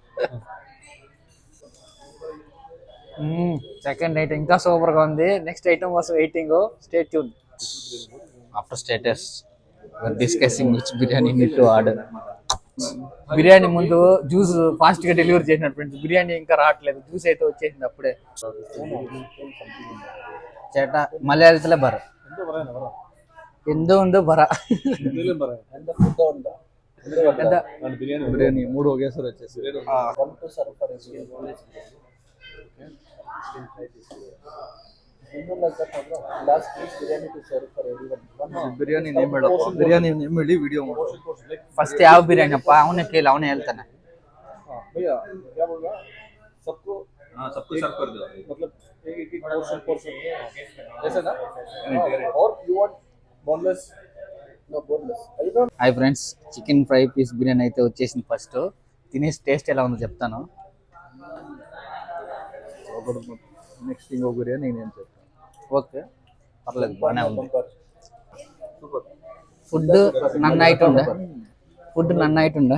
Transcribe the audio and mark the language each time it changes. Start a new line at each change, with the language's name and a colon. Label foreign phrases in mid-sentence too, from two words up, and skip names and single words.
English: second item
Telugu: ఇంకా సూపర్ గా ఉంది.
English: next item
Telugu: కోసం వెయిటింగ్.
English: stay tune. after status discussing which biryani need to order.
Telugu: బిర్యానీ ముందు జ్యూస్ ఫాస్ట్ గా డెలివరీ చేసినట్టు ఫ్రెండ్స్. బిర్యానీ ఇంకా రావట్లేదు, జ్యూస్ అయితే వచ్చేసింది అప్పుడే.
Malayalam: ചേട്ടാ മലയാളത്തിലെ പറ എന്തോ പറ എന്താ
Telugu: బిర్యానీ 3 ఒకేసారి వచ్చేసి
Kannada: ಬಿರಿಯಾನಿ ನೇಮ್ ಹೇಳಪ್ಪ. ಬಿರಿಯಾನಿ ನೇಮ್ ಹೇಳಿ ವಿಡಿಯೋ ಮಾಡು. ಫಸ್ಟ್ ಯಾವ ಬಿರಿಯಾನಿ ಅಪ್ಪ ಅವನೇ ಕೇಳಿ, ಅವನೇ ಹೇಳ್ತಾನೆ.
Hindi: भैया क्या बोल रहा सबको सबको सर्व कर दो मतलब एक पोर्शन ऐसा ना और
English: you want boneless no boneless. hi friends, chicken fry piece biryani
Telugu: అయితే వచ్చేసింది. ఫస్ట్ తినేసి టేస్ట్ ఎలా ఉందో చెప్తాను. నెక్స్ట్ ఇంకో బిర్యానీ నేను చెప్తాను. ఓకే పర్లేదు, బాగానే ఉంది. ఫుడ్ నన్నైతుండే.